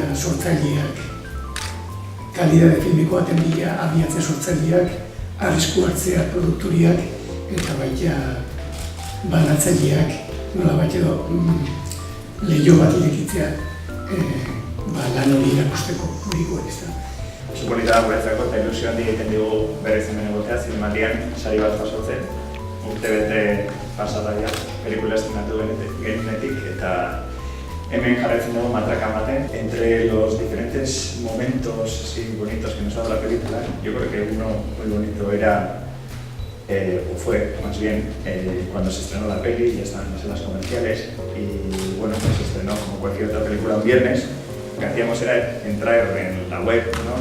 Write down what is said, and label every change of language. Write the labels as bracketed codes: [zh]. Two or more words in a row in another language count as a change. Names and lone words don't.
[eu] sortzaileak, kalidade filmiko baten bila abiatze sortzaileak, arrisku hartzea produkturiak eta baita banatzaileak, nolabait edo leiho bat irekitzea lan hori erakusteko publikoan ez da. Oso polita da guretzako eta ilusio handi egiten dugu berriz hemen egotea, zinemaldian sari bat jasotzen. Urtebete pasadaia, pelikula estrenatu genetik eta hemen jarraitzen dugu matraka ematen. [es] Entre los diferentes momentos así bonitos que nos ha dado la película, yo creo que uno muy bonito era, o fue más bien, cuando se estrenó la peli, ya estaban en las comerciales y bueno, pues se estrenó como cualquier otra película un viernes. Lo que hacíamos era entrar en la web, ¿no?